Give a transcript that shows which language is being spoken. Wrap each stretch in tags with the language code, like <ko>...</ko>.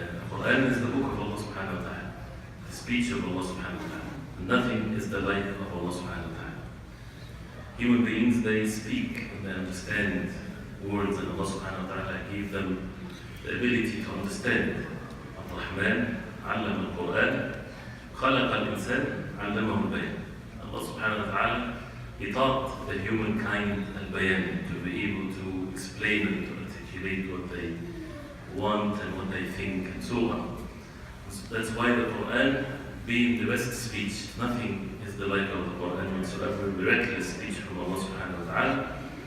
<en>Quran is the book of Allah subhanahu wa ta'ala, the speech of Allah subhanahu wa ta'ala. Nothing is the like of Allah subhanahu wa ta'ala. Human beings, they speak and they understand words, and Allah subhanahu wa ta'ala gave them the ability to understand.</en> <ar>Ar-Rahman, علم القرآن, خلق الإنسان, علمه البيان.</ar> <en>Allah subhanahu wa ta'ala, He taught the humankind al-bayan, to be able to explain and to articulate what they want and what they think and so on. So that's why the Quran, being the best speech, nothing is the like of the Quran whatsoever, miraculous speech from Allah subhanahu wa ta'ala.</en>